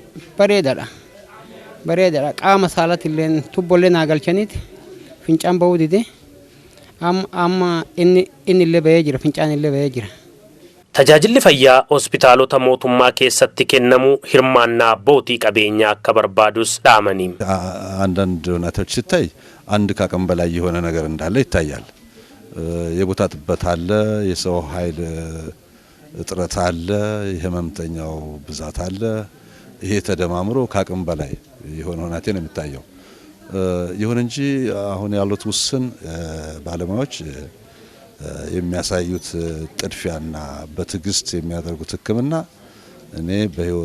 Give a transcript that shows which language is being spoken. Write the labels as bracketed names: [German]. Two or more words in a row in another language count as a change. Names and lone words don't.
[Oromo] Bareedaadha qaama saalaatillee tubbollee naa galchaniiti fincaan bahuu dide amma inni illee bahee jira fincaan illee bahee jira. Tajaajilli fayyaa hospitaalota mootummaa keessatti kennamu hirmaannaa abbootii qabeenyaa akka barbaadus dhaamanii. [Amharic] አንዳንድ ሁኔታዎች ሲታይ አንድ ከአቅም በላይ የሆነ ነገር እንዳለ ይታያል። የቦታ ጥበት አለ፣ የሰው ኃይል እጥረት አለ፣ የህመምተኛው ብዛት አለ። ይሄ ተደማምሮ ከአቅም በላይ የሆነ ሁኔታ ነው የሚታየው። ይሁን እንጂ አሁን ያሉት ውስን ባለሙያዎች የሚያሳዩት ጥድፊያና በትግስት የሚያደርጉት ሕክምና እኔ በህይወቴ